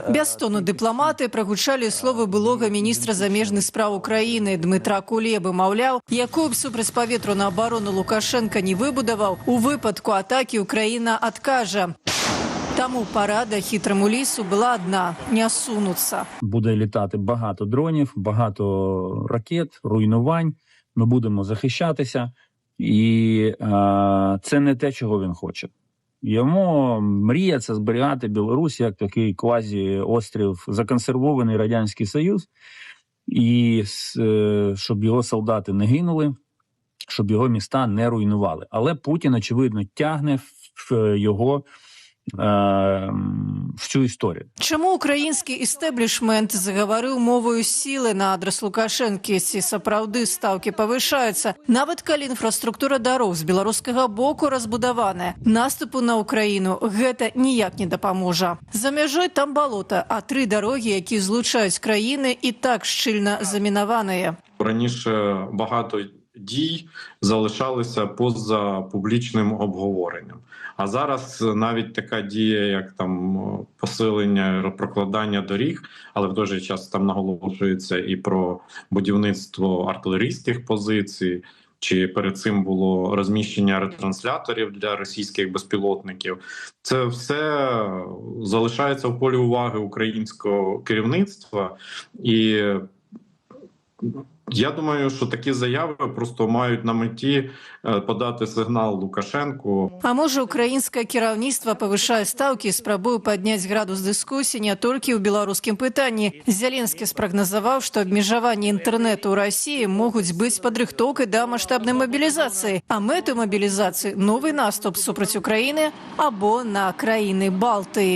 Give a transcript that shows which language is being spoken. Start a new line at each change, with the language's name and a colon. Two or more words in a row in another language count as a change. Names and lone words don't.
Belarusian: Без тону дыпламаты прагучалі словы былога міністра замежных спраў Украіны Дмітра Кулебы, маўляў, якую б супрацьпаветраную абарону Лукашенка не выбудаваў, у выпадку атакі Украіна адкажа. Таму парада хітраму лісу была адна – не сунуцца.
Ukrainian: буде літати багато дронів, багато ракет, руйнувань. Ми будемо захищатися. І це не те, чого він хоче. Йому мрія – це зберігати Білорусь як такий квазі-острів, законсервований Радянський Союз, і щоб його солдати не гинули, щоб його міста не руйнували. Але Путін, очевидно, тягне його в цю історію.
Belarusian: Чаму украінскі істэблішмент загаварыў моваю сілы на адрас Лукашэнкі, ці сапраўды стаўкі павышаюцца, нават калі інфраструктура дарог з беларускага боку разбудаваная. Наступу на Украіну гэта ніяк не дапаможа. За мяжой там балота, а 3 дарогі, які злучаюць краіны, і так шчыльна замінаваныя.
Ukrainian: Раніше багато дій залишалися поза публічним обговоренням. А зараз навіть така дія, як там посилення, прокладання доріг, але в той же час там наголошується і про будівництво артилерійських позицій, чи перед цим було розміщення ретрансляторів для російських безпілотників. Це все залишається в полі уваги українського керівництва. І я думаю, що такі заяви просто мають на меті подати сигнал Лукашенку.
Belarusian: А можа, украінскае кіраўніцтва павышае стаўкі і спрабуе падняць градус дыскусіі не толькі ў беларускім пытанні. Зеленскі спрагназаваў, што абмежаванні інтэрнэту ў Расіі могуць быць падрыхтоўкай да маштабнай мабілізацыі, а мэтай мабілізацыі – новы наступ супраць Украіны або на краіны Балтыі.